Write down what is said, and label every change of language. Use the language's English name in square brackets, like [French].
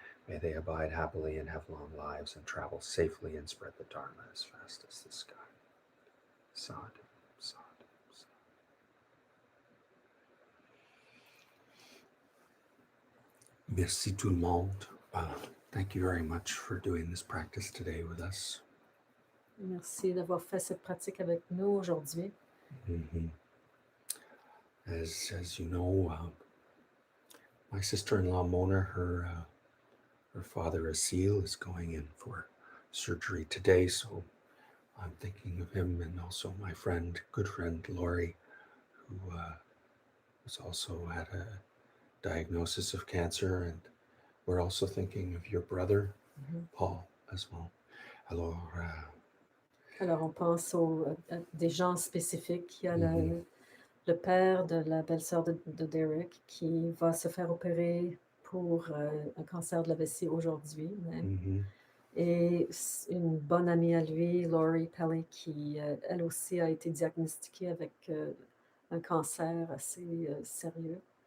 [English] May they abide happily and have long lives and travel safely and spread the Dharma as fast as the sky. [Pali] Sadhu, sadhu, sadhu. [French] Merci tout le monde. [English] Thank you very much for doing this practice today with us. [French] Merci d'avoir fait cette pratique avec nous aujourd'hui. Mm-hmm. [English] As you know, my sister-in-law Mona, her father Asil is going in for surgery today, so I'm thinking of him, and also my good friend Lori, who was also had a diagnosis of cancer, and we're also thinking of your brother Paul as well. [French] Alors, on pense à des gens spécifiques. Il y a le père de la belle-sœur de Derek qui va se faire opérer pour un cancer de la vessie aujourd'hui. Et une bonne amie à lui, Laurie Pelly, qui elle aussi a été diagnostiquée avec un cancer assez sérieux.